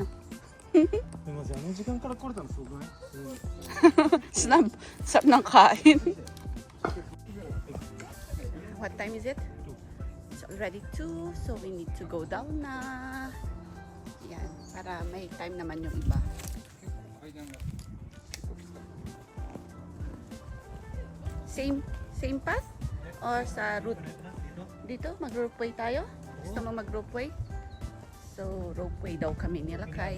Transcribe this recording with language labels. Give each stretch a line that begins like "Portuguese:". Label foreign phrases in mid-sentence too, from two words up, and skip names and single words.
Japanese: すみません、あの時間から来れたのすごくない？
Filipino: Sarap ng kain.
English: What time is it? It's already 2, so we need to go down na.
Filipino: Yan, para may time naman yung iba.
English: Same path?
Filipino: Or sa route? Dito, mag-ropeway tayo? Gusto mo mag-ropeway? So, ropeway daw kami nilakay.